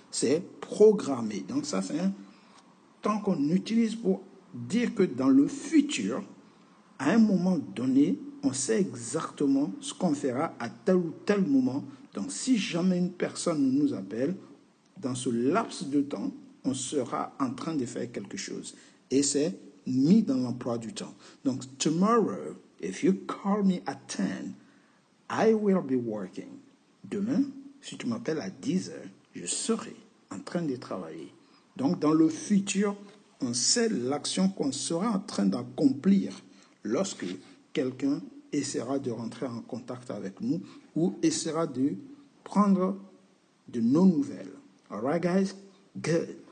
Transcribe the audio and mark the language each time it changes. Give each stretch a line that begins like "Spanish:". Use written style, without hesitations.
French: C'est programmé. Donc ça, c'est un temps qu'on utilise pour dire que dans le futur, à un moment donné, on sait exactement ce qu'on fera à tel ou tel moment. Donc si jamais une personne nous appelle, dans ce laps de temps, on sera en train de faire quelque chose. Et c'est mis dans l'emploi du temps. Donc,
English: tomorrow, if you call me at 10, I will be working.
French: Demain, si tu m'appelles à 10 heures, je serai en train de travailler. Donc, dans le futur, on sait l'action qu'on sera en train d'accomplir lorsque quelqu'un essaiera de rentrer en contact avec nous ou essaiera de prendre de nos nouvelles.
English: All right, guys? Good.